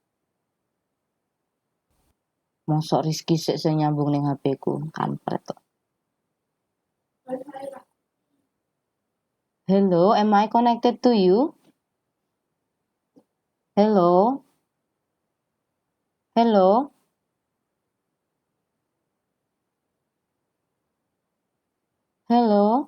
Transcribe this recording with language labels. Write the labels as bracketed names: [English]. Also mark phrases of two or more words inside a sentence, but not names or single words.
[Javanese] Mosok Rizky sik sing nyambung ning HP ku, kampret kok. [English] Hello, am I connected to you? Hello? Hello? Hello?